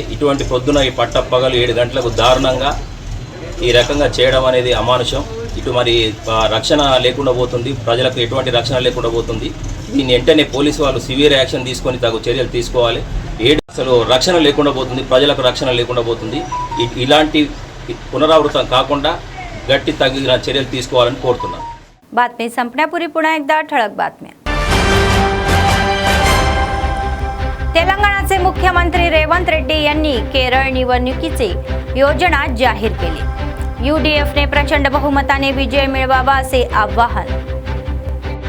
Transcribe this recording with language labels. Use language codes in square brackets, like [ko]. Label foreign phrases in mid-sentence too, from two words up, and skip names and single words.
[te] ఇటువంటి పొద్దున ఈ పట్టపగలు 7 గంటలకు దారుణంగా ఈ రకంగా చేయడం అనేది అమానుషం। ఇటు మరి రక్షణ లేకుండా పోతుంది, ప్రజలకు ఎటువంటి రక్షణ లేకుండా పోతుంది। దీన్ని వెంటనే పోలీసు వాళ్ళు [en] severe action [te] తీసుకొని తగు చర్యలు తీసుకోవాలి। అసలు రక్షణ లేకుండా పోతుంది, ప్రజలకు రక్షణ లేకుండా పోతుంది। ఇలాంటి పునరావృతం కాకుండా गट्टी तगिన చర్యలు తీసుకోవాలని కోరుతున్నాను। [mr] बातमी संपण्यापूर्वी पुन्हा एकदा ठळक बातम्या। तेलंगणाचे मुख्यमंत्री रेवंत रेड्डी यांनी केरळ निवडणुकीची योजना जाहीर केली। यूडीएफने प्रचंड बहुमताने विजय मिळवावा असे आवाहन।